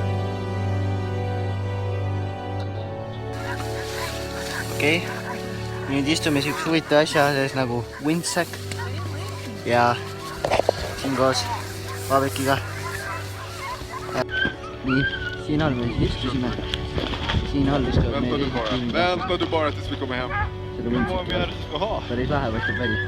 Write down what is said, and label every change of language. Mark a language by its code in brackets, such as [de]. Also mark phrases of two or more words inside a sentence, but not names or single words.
[et] Okei, nüüd istume siukse huvitava asja sees nagu Windsack ja siin koos Vaabekiga. Nii, siin all me siis istusime. Siin all istuvad meil [sv] Vänta du bara tills vi kommer hem. [et] seda Windsacki. Päris lahe võtab väli.